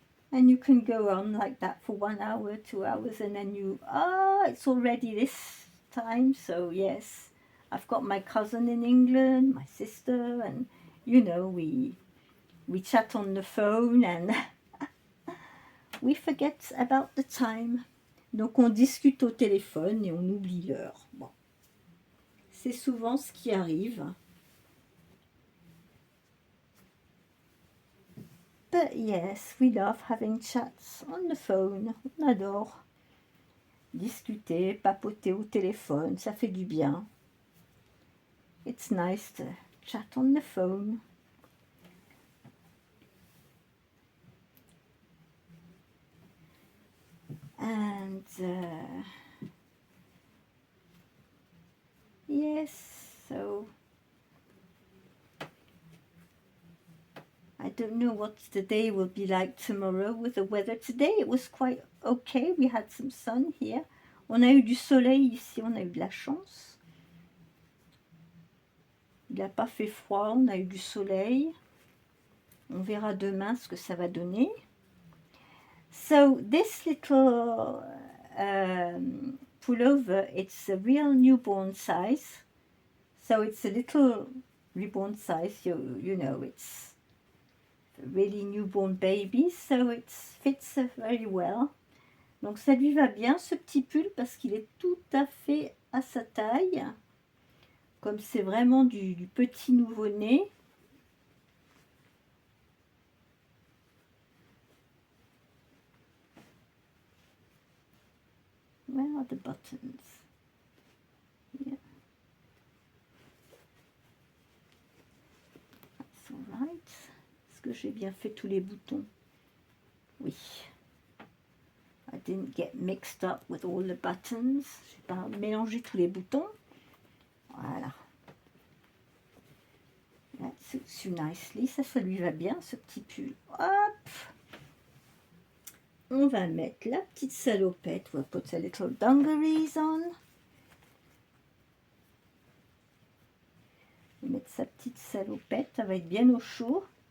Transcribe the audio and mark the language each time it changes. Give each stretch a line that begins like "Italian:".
English: And you can go on like that for 1 hour, 2 hours, and then it's already this time. So yes, I've got my cousin in England, my sister, and you know, we chat on the phone and we forget about the time.
French: Donc on discute au téléphone et on oublie l'heure. Bon, c'est souvent ce qui arrive.
English: But yes, we love having chats on the phone.
French: On adore discuter, papoter au téléphone, ça fait du bien.
English: It's nice to chat on the phone. And yes, so I don't know what the day will be like tomorrow with the weather. Today it was quite okay. We had some sun here.
French: On a eu du soleil ici, on a eu de la chance. Il n'a pas fait froid, on a eu du soleil. On verra demain ce que ça va donner.
English: So this little pullover, it's a real newborn size. So it's a little reborn size, you know, it's a really newborn baby, so it fits very well.
French: Donc ça lui va bien ce petit pull parce qu'il est tout à fait à sa taille. Comme c'est vraiment du petit nouveau-né.
English: Where are the buttons? Yeah. That's all right.
French: Est-ce que j'ai bien fait tous les boutons? Oui.
English: I didn't get mixed up with all the buttons.
French: Je n'ai pas mélangé tous les boutons. Voilà.
English: That suits you nicely.
French: Ça lui va bien, ce petit pull. Hop! On va mettre la petite salopette.
English: We'll put a little dungarees on.
French: On va mettre sa petite salopette. Ça va être bien au chaud.